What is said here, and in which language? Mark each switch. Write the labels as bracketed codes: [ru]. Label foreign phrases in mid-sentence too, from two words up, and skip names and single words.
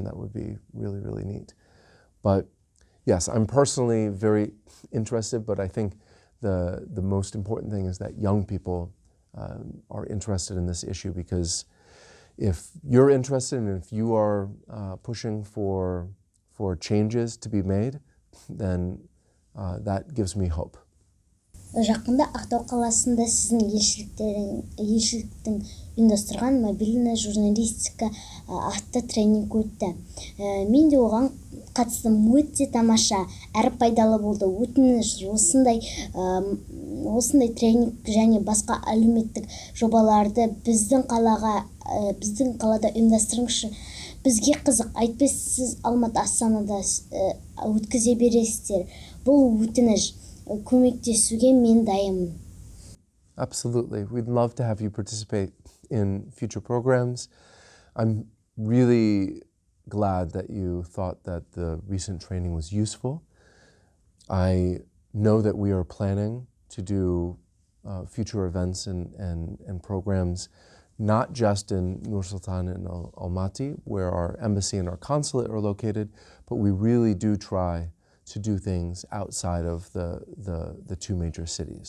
[en] That would be really, really neat. But yes, I'm personally very interested, but I think the most important thing is that young people are interested in this issue, because if you're interested and if you are pushing for changes to be made, then that gives me hope. [kk] Жақында Ақтау қаласында сіздің елшіліктің ұйымдастырған мобильді журналистика атты тренинг өтті. Мен де оған қатыстым. Өте тамаша, әрі пайдалы болды. Өтініш осындай тренинг және басқа әлеуметтік жобаларды біздің қалада ұйымдастырыңызшы. Бізге қызық, айтпай сіз Алматы Астанада өткізе бересіздер. Бұл өтініш. Көмектесуге мен дайынмын. [en] Absolutely. We'd love to have you participate in future programs. I'm really glad that you thought that the recent training was useful. I know that we are planning to do future events and programs, not just in Nur-Sultan and Almaty, where our embassy and our consulate are located, but we really do try to do things outside of the two major cities.